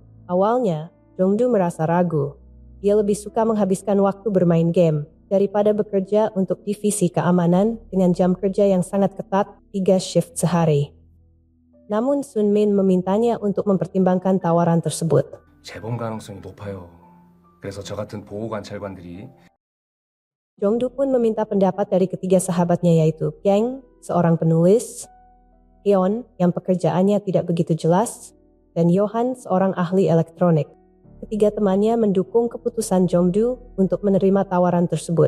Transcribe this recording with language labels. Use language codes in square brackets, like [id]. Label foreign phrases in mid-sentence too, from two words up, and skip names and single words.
[id] Awalnya, Jongdu merasa ragu. Dia lebih suka menghabiskan waktu bermain game daripada bekerja untuk divisi keamanan dengan jam kerja yang sangat ketat 3 shift sehari. Namun Sun Min memintanya untuk mempertimbangkan tawaran tersebut. [ko] 재범 가능성이 높아요. 그래서 저 같은 보호 관찰관들이 [id] Jongdu pun meminta pendapat dari ketiga sahabatnya, yaitu Kang, seorang penulis, Hyun yang pekerjaannya tidak begitu jelas, dan Johan, seorang ahli elektronik. Ketiga temannya mendukung keputusan Jongdu untuk menerima tawaran tersebut.